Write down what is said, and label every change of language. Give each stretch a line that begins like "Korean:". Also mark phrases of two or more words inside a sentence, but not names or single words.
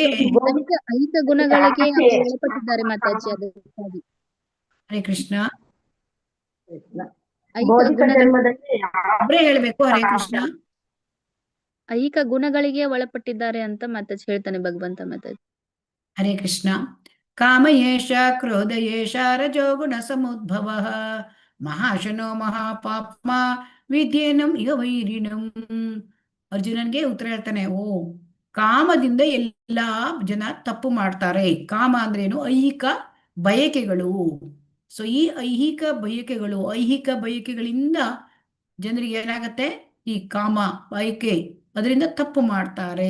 Kannada: ಐಕ ಗುಣಗಳಿಗೆ ಒಳಪಟ್ಟಿದ್ದಾರೆ ಮಾತಾಜಿ. ಅದಕ್ಕಾಗಿ ಹರೇ ಕೃಷ್ಣ. ಅವರೇ ಹೇಳ್ಬೇಕು. ಹರೇ ಕೃಷ್ಣ. ಐಕ ಗುಣಗಳಿಗೆ ಒಳಪಟ್ಟಿದ್ದಾರೆ ಅಂತ ಮಾತಾಜಿ ಹೇಳ್ತಾನೆ ಭಗವಂತ. ಮಾತಾಜಿ ಹರೇ ಕೃಷ್ಣ.
Sanskrit: ಕಾಮ ಏಷ ಕ್ರೋಧ ಏಷ ರಜೋ ಗುಣ ಸಮುದ್ಭವ ಮಹಾಶನೋ ಮಹಾಪಾಪ್ಮ ವಿದ್ಯೇನಂ ಇಹ ವೈರಿಣಂ.
Kannada: ಅರ್ಜುನನ್ಗೆ ಉತ್ತರ ಹೇಳ್ತಾನೆ, ಕಾಮದಿಂದ ಎಲ್ಲಾ ಜನ ತಪ್ಪು ಮಾಡ್ತಾರೆ. ಕಾಮ ಅಂದ್ರೇನು? ಐಹಿಕ ಬಯಕೆಗಳು. ಸೊ ಈ ಐಹಿಕ ಬಯಕೆಗಳಿಂದ ಜನರಿಗೆ ಏನಾಗತ್ತೆ? ಈ ಕಾಮ ಬಯಕೆ, ಅದರಿಂದ ತಪ್ಪು ಮಾಡ್ತಾರೆ.